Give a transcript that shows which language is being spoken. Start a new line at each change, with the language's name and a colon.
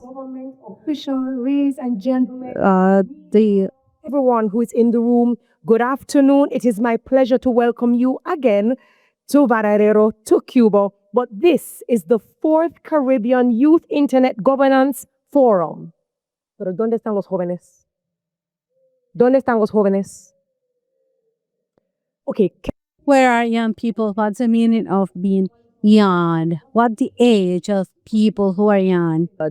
English: Government officials, ladies and gentlemen, everyone who is in the room, good afternoon. It is my pleasure to welcome you again to Valdera, to Cuba. But this is the fourth Caribbean Youth Internet Governance Forum.
Spanish: Pero ¿dónde están los jóvenes? ¿Dónde están los jóvenes?
English: Okay. Where are young people? What's the meaning of being young? What's the age of people who are young?